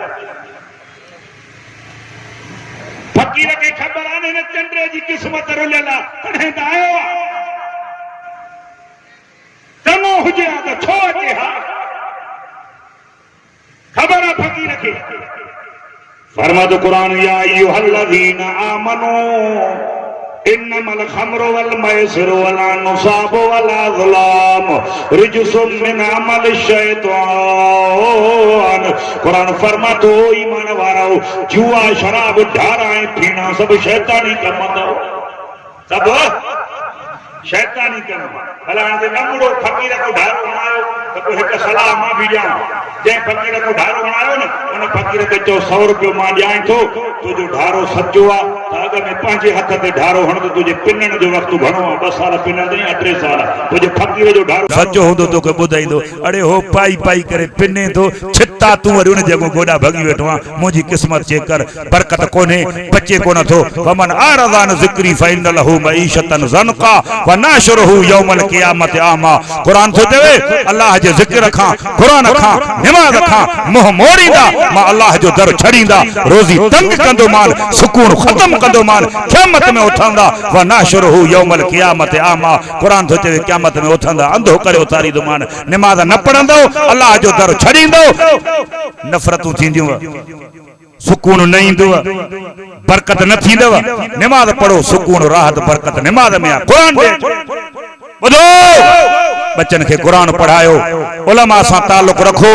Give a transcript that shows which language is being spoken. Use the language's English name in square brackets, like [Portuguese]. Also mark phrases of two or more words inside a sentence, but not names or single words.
[Sindhi] फकीर खे ख़बर आहे हिन चंड्र जी क़िस्मत रुलियल आहे, कॾहिं त आयो आहे, चङो हुजे हा त छो अचे हा, ख़बर आहे फकीर खे। फरमातो कुरान [Arabic] يا أيها الذين آمنوا إنما الخمر والميسر والأنصاب والأزلام رجس من عمل شيطان. [Sindhi] कुरान फरमातो ईमान वारो, जुआ शराब ढारा ऐं पीना सब शैतानी कम अथव, सब शैतानी कम। भला हाणे नमुड़ो फकीर को ढारो हणायो त पोइ हिकु सलाह मां बि ॾियां, जंहिं फकीर को ढारो हणायो न, उन फकीर खे चओ 100 रुपयो मां ॾियां थो, तुंहिंजो ढारो सचो आहे त अॻ में पंहिंजे हथ ते ढारो हणंदो, तुंहिंजे पिनण जो वक़्तु घणो आहे, 2 साल पिनंदे या 3 साल, तुंहिंजे फकीर जो ढारो सचो हूंदो तोखे ॿुधाईंदो, अड़े हो पाई पाई करे पिने थो, छिता तूं वरी उन जॻह गोॾा भॻी वेठो आहे, मुंहिंजी क़िस्मत चेक कर, बरकत कोन्हे, बचे कोन थो। [Arabic] ومن أعرض عن ذكري فإن له معيشة ضنكا ونحشره يوم القيامة أعمى. [Sindhi] कुरान थो चवे अल्लाह जे ज़िक्र खां, कुरान खां, नमाज़ खां मुंह मोड़ींदा, मां अल्लाह जो दर छड़ींदा, रोज़ी तंग कंदो माल, सुकून ख़त्म कंदो माल, क़यामत में उथंदा, [Arabic] ونحشره يوم القيامة أعمى. [Sindhi] कुरान थो चवे क़यामत में उथंदा, अंधो करे उथारींदो मान, नमाज़ न पढ़ंदो, अल्लाह जो दर छड़ींदो, नफ़रतूं थींदियूं, सुकून न ईंदो, बरकत न थींदव। नमाज़ पढ़ो, सुकून राहत बरकत नमाज़ में आहे। कुरान ॿुधो, बच्चन खे कुरान पढ़ायो, उलमा सां ताल्लुक़ रखो।